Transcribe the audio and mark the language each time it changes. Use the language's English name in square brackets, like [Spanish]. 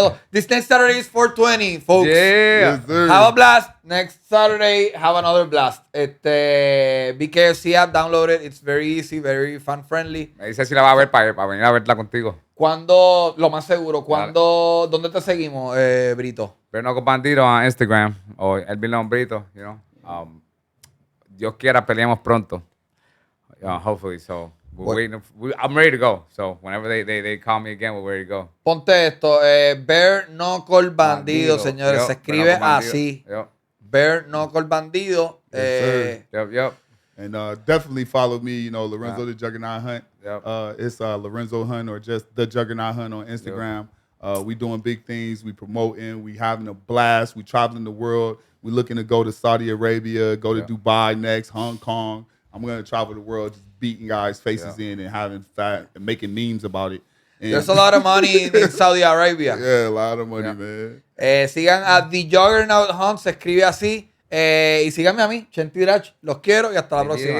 [English] This next Saturday is 420, folks. Yeah. Yes, sir. Have a blast. Next Saturday, have another blast. BKFC app, download it. It's very easy, very fan friendly. [Spanish] Me dice si la va a ver para venir a verla contigo. ¿Cuándo, lo más seguro, dónde te seguimos, Brito? [English] Bareknuckle Bandido on Instagram o Elvin Brito, you know. [Spanish] Dios quiera peleamos pronto. [English] Hopefully, so we're waiting. I'm ready to go. So whenever they call me again, we're ready to go. [Spanish] Ponte esto, Bareknuckle Bandido, señores. [English] Yep, [Spanish] Se escribe [English] Bareknuckle [Spanish] así. [English] Yep. Bareknuckle Bandido. Yes, sir. Yep. And definitely follow me, you know, Lorenzo the Juggernaut Hunt. Yep. It's Lorenzo Hunt or just the Juggernaut Hunt on Instagram. We doing big things. We promoting. We having a blast. We traveling the world. We looking to go to Saudi Arabia, go to Dubai next, Hong Kong. I'm going to travel the world just beating guys' faces in and having fat and making memes about it. And There's a lot of money in Saudi Arabia. yeah, a lot of money, man. [Spanish] Sigan a The Juggernaut Hunt, se escribe así. Y síganme a mí, Chenti Drach. Los quiero y hasta la próxima.